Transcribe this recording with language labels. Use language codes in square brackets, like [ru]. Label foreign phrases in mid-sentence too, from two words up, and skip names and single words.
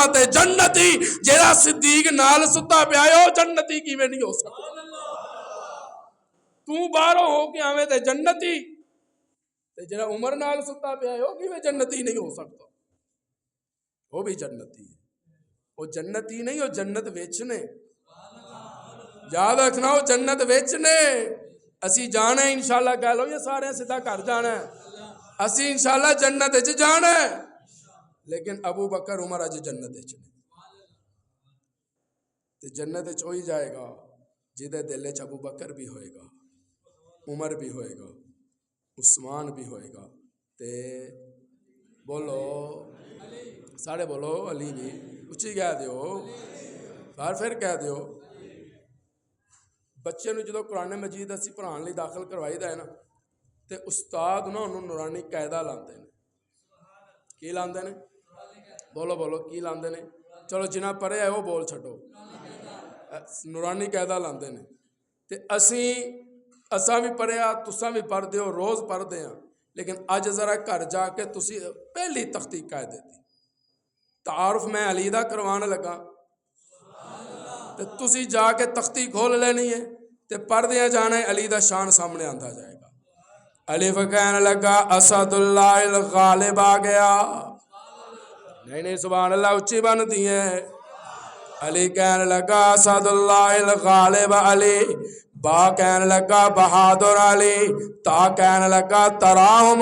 [pa] تے جنتی جیڑا صدیق نال ستا پیا ہے او جنتی کیویں نہیں ہو سکدا تو باہروں ہو کے آویں تے جنتی تے جیڑا عمر نال ستا پیا ہے او کیویں جنتی نہیں ہو سکدا وہ بھی جنتی ہے وہ جنتی نہیں وہ جنت ویچنے یاد رکھنا وہ جنت ویچنے اسی جانا ہے انشاءاللہ کہہ لو یہ سارے سیدھا گھر جانا ہے اسی انشاءاللہ جنت وچ جانا ہے لیکن ابو بکر عمر اج جنت وچ تے جنت وچ ہوئی جائے گا جدے دل وچ ابو بکر بھی ہوئے گا عمر بھی ہوئے گا عثمان بھی ہوئے گا تے بولو سارے بولو علی بھی اچھی کہہ دیو بار پھر کہہ دیو بچے نو جدو قرآن مجید اسی پڑھان لئی داخل کروائی دا ہے نا تے استاد نا انہوں نورانی قاعدہ لاندے نے کی لاندے نے بولو کی لاندے نے چلو جنہ پڑھے ہے وہ بول چھٹو نورانی قاعدہ لاندے نے تے اساں بھی پڑھیا تساں بھی پڑھ دیو روز پڑھ دیاں لیکن اج ذرا گھر جا کے تسی پہلی تختی قاعدے دی تعارف میں علی دا کروانے لگا تے تسی جا کے تختی کھول لینی ہے تے پڑھ دیا جانا ہے علی دا شان سامنے آندا جائے گا علی کہنے لگا [ar] اسد اللہ الغالب [pa] آ گیا نہیں سبحان اللہ اچھی بنتی ہے علی کہنے لگا [ar] اسد اللہ الغالب [pa] علی با کہنے لگا بہادر علی تا کہنے لگا تراہم